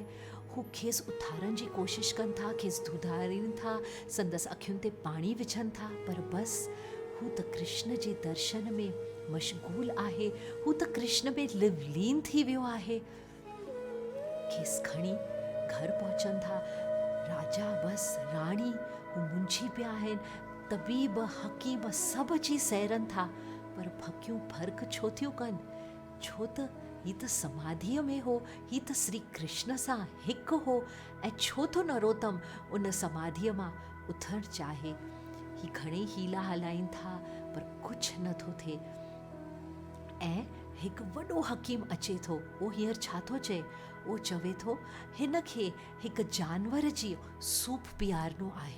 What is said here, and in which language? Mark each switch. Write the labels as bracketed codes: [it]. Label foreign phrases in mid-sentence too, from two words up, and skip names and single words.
[sd] हू खेसि उथारण जी कोशिशि कनि था, खेसि धुधारीनि था, संदसि अखियुनि ते पाणी विझनि था, पर बसि हू त कृष्ण जे दर्शन में मशगूल आहे, हू त कृष्ण में लिवलीन थी वियो आहे। खेसि खणी घर पहुचनि था। राजा बसि राणी हू मुंझी पिया आहिनि। तबीब हकीम सभु अची सैरनि था, पर फकियूं फ़र्क़ु छो थियूं कनि? छो त ही त समाधीअ में हो, ही त श्री कृष्ण सां हिकु हो, ऐं छो थो नरोत्तम उन समाधीअ मां उथणु चाहे? ही घणेई हीला हलाइनि था, पर कुझु नथो थिए। ऐं हिकु वॾो हकीम अचे थो। उहो हींअर छा थो चए? उहो चवे थो हिन खे हिकु जानवर जी सूप पीआरणो आहे।